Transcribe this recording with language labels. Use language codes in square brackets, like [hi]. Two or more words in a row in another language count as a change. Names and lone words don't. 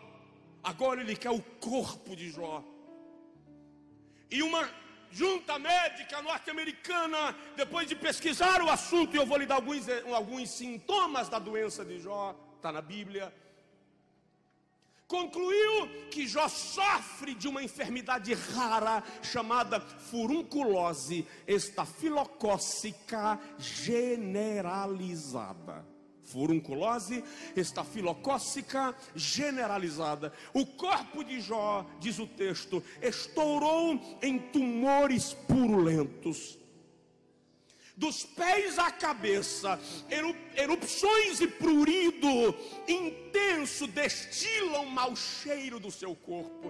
[pt] Agora ele quer o corpo de Jó. E uma junta médica norte-americana, depois de pesquisar o assunto, e eu vou lhe dar alguns sintomas da doença de Jó, está na Bíblia, concluiu que Jó sofre de uma enfermidade rara chamada furunculose estafilocócica generalizada. Furunculose estafilocócica generalizada. O corpo de Jó, diz o texto, estourou em tumores purulentos. Dos pés à cabeça, erupções e prurido intenso destilam mau cheiro do seu corpo.